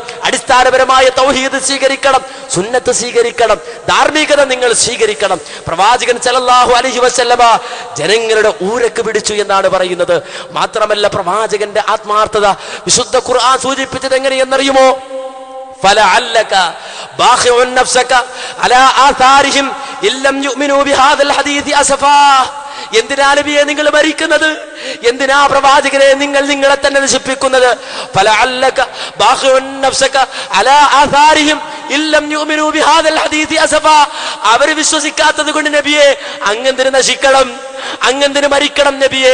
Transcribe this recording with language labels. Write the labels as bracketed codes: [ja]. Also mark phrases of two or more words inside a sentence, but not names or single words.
[ml] അടിസ്ഥാനപരമായ തൗഹീദ് സ്വീകരിക്കണം, സുന്നത്ത് സ്വീകരിക്കണം, ധാർമ്മികത നിങ്ങൾ സ്വീകരിക്കണം. പ്രവാചകൻ [ar] صلى الله عليه وسلم [ml] ജനങ്ങളുടെ ഊരക്ക് പിടിച്ചു എന്നാണ് പറയുന്നത്. മാത്രമല്ല, പ്രവാചകന്റെ ആത്മാർത്ഥത വിശുദ്ധ ഖുർആൻ സൂചിപ്പിച്ചത് എങ്ങനെയെന്നറിയുമോ? [ar] فلعلك باخع نفسك على آثارهم إن لم يؤمنوا بهذا الحديث أسفا. [ml] എന്തിനാ നബിയെ നിങ്ങൾ മരിക്കുന്നത്? എന്തിനാ പ്രവാചകരെ നിങ്ങൾ നിങ്ങളെ തന്നെ നശിപ്പിക്കുന്നത്? [ar] فلعلك باخع نفسك على آثارهم إن لم يؤمنوا بهذا الحديث أسفا. [ml] അവർ വിശ്വസിക്കാത്തത് കൊണ്ട് നബിയെ അങ്ങെന്തിന് നശിക്കണം, അങ്ങെന്തിന് മരിക്കണം നബിയെ?